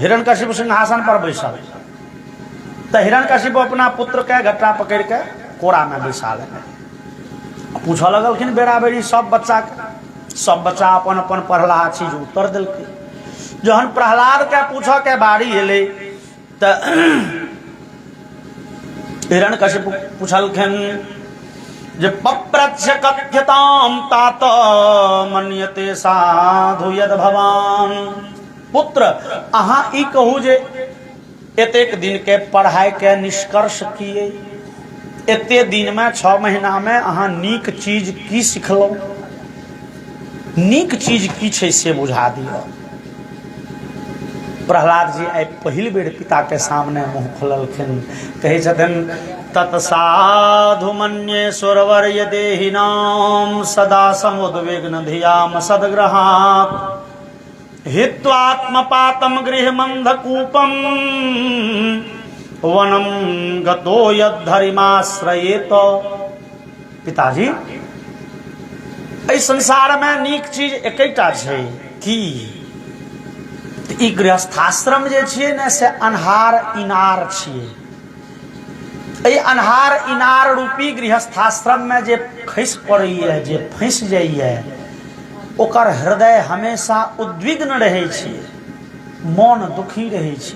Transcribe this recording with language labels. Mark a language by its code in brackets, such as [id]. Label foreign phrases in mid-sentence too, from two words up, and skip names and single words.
[mai] हिरण्यकशिपु सिंहासन पर बैसल, तो हिरण्यकशिपु अपना पुत्र के गट्टा पकड़ के कोरा में बैसा लेने। पूछ लगलखिन बेरा बेरी सब बच्चा के। सब बच्चा अपन अपन पढ़ला चीज उत्तर दिलकै। जहन प्रहलाद के पूछ के बारी एले तो हिरण्यकशिपु पूछलखिन जे [sa] पप्रच्छ कथ्यताम तात मन्यते साधु यद भवान। [mai] पुत्र अहाँ ई कहू जे एतेक दिन के पढ़ाई के निष्कर्ष किए, एते दिन में 6 महीना में अहाँ नीक चीज की सिखलहुँ, नीक चीज की छै से बुझा दिअ। प्रहलाद जी आई पहिल बेर पिता के सामने मुँह खोललखिन। कहै छथिन [sa] तत्साधु मन्ये सुरवर्य देहिनाम सदा समुद्विग्न धियाम सदग्रहात् हित्वात्मपातम गृहमन्धकूपम वनम गतो यद्धरिमाश्रयेत। [mai] पिताजी एहि संसार में नीक चीज एकैटा छै कि ई गृहस्थाश्रम जे छियै ने से अन्हार इनार छियै। एहि अन्हार इनार रूपी गृहस्थाश्रम में जे खसि पड़ैए, जे फंसि जाइए, ओकर हृदय हमेशा उद्विग्न रहै छै, मन दुखी रहै छै।